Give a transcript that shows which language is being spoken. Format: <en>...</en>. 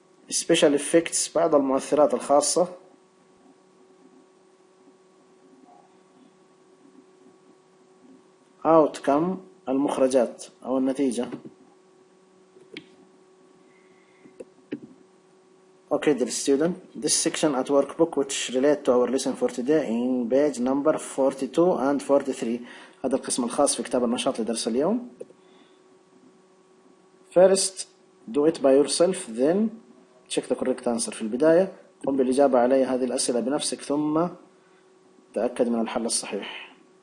<en>Special effects،</en> <ar>بعض المؤثرات الخاصة.</ar> <en>Outcome،</en> <ar>المخرجات أو النتيجة.</ar> <en>Okay, dear student, this section at workbook which relate to our lesson for today in page number 42 and 43.</en> <ar>هذا القسم الخاص في كتاب النشاط لدرس اليوم.</ar> <en>First, do it by yourself, then check the correct answer.</en> <ar>في البداية قم بالإجابة على هذه الأسئلة بنفسك ثم تأكد من الحل الصحيح.</ar>